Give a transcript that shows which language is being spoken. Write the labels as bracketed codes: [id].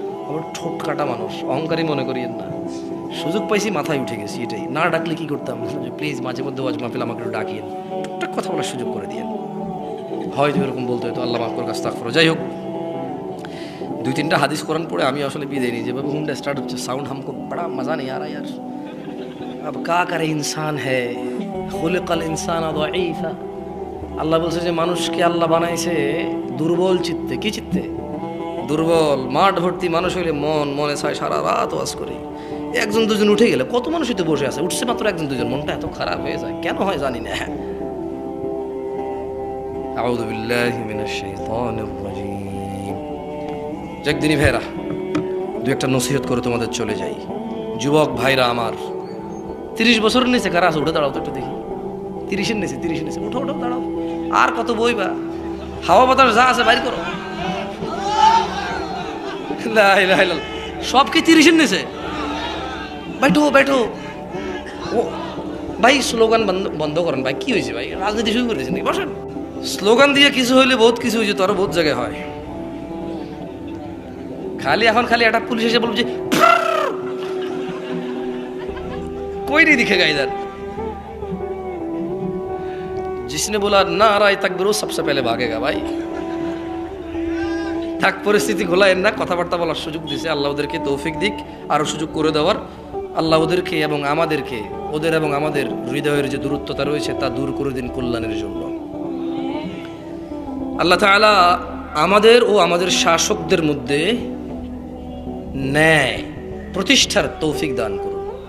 [bn] আমার ঠোঁট কাটা মানুষ, অহংকারী মনে করিয়েন না। সুযোগ পাইছি, মাথায় উঠে গেছি, এটাই। না ডাকলে কি করতাম? প্লিজ মাঝে মধ্যে ওয়াজ মাহফিল আমাকে একটু ডাকিয়েন, টুকটাক কথা বলার সুযোগ করে দিয়েন। হয়তো এরকম বলতে হয়তো, আল্লাহ মাফ করে, আস্তাগফিরুল্লাহ। যাই হোক, 2-3টা হাদিস কোরআন পড়ে আমি আসলে বিদায় নিই। যেভাবে হুন্ডা স্টার্ট হচ্ছে, [hi] সাউন্ড হামকো বড়া মজা নেই আ রা ইয়ার। अब क्या करे, इंसान है, [ar] खुलिकल इंसान दईफा। [bn] আল্লাহ বলছে যে মানুষকে আল্লাহ বানাইছে দুর্বল চিত্তে। কি চিত্তে? দুর্বল। মাঠ ভর্তি মানুষ হইলে মনে চায় সারা রাত ওয়াজ করি। 1-2জন উঠে গেলে কত মানুষই তো বসে আছে, উঠছে মাত্র 1-2জন, মনটা এত খারাপ হয়ে যায় কেন হয় জানি না। আউযু বিল্লাহি মিনাশ শাইতানির রাজীম। একদিনই ভাইরা 2-একটা নসিহত করে তোমাদের চলে যাই। যুবক ভাইরা আমার, 30 বছরের নিচে কারা আছে? উঠে দাঁড়াও তো একটু দেখি। 30-এর নিচে, 30-এর নিচে উঠো, দাঁড়াও। আর কত বইবা? হাওয়া বাতাস যা আছে বাইর করো। লা ইলাহা ইল্লাল্লাহ। সব কি 30-এর নিচে? [hi] बैठो। [bn] ও ভাই, স্লোগান বন্ধ করেন ভাই। কি হয়েছে ভাই? রাজনীতি শুরু করেছেন নাকি? বসেন। স্লোগান দিয়ে কিছু হইলে বহুত কিছু হয়েছে, তো আরো বহুত জায়গায় হয়। খালি একটা পুলিশ এসে বলবে যে [hi] कोई नहीं दिखेगा इधर। जिसने बोला नारा तकबीर सबसे पहले भागेगा भाई। [bn] থাক, পরিস্থিতি ঘোলায়েন না, কথাবার্তা বলার সুযোগ দিছে আল্লাহ, ওদেরকে তৌফিক দিক, আরো সুযোগ করে দেওয়ার। আল্লাহ ওদেরকে এবং আমাদেরকে, ওদের এবং আমাদের হৃদয়ের যে দূরত্বতা রয়েছে তা দূর করে দিন কল্যাণের জন্য। আল্লাহ তাআলা আমাদের ও আমাদের শাসকদের মধ্যে ন্যায় প্রতিষ্ঠার তৌফিক দান করুন।